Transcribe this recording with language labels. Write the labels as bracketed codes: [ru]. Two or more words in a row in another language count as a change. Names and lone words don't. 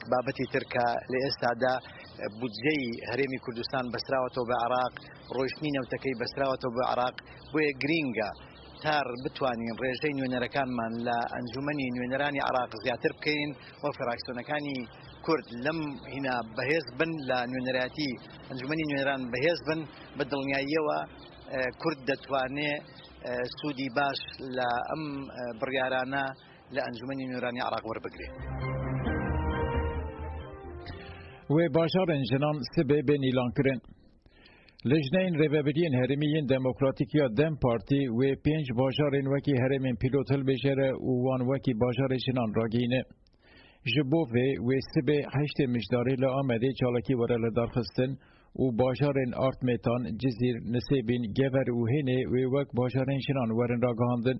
[ckb] بابەتی ترکە لە ئێستادا بودجەی هەرێمی کوردستان بەستراوەتەوە بە عێراق ڕۆیشتنی نەوتەکەی بەستراوەتەوە بە عێراق بۆیە گرینگە تار بتوانین ڕێژەی نوێنەرەکانمان لە ئەنجومەنی نوێنەرانی عێراق زیاتر بکەین و فراکسیۆنەکانی کورد لەم هینا بەهێز بن لە نوێنەرەتی ئەنجومەنی نوێنەران بەهێز بن بە دڵنیاییەوە کورد دەتوانێت سوودی باش لە ئەم بڕیارانە لە ئەنجومەنی نوێنەرانی عێراق وەربگرێت. [ku] Wê bajarên jinan sibê bên îlankirin. Lijneyên Rêveberiyen Herêmiyên Demokratîk ya Dem Partî wê 5 bajarên wekî herêmên pîlot hilbêjere û wan wekî bajarê jinan ragihîne. Ji bo vê wê sibê heştê mijdarî li Amedê çalakî were li darxistin û bajarên Artmetan, Cizîr, Nisêbîn, Gever û Hênê wê wek bajarên jinan werin ragihandin.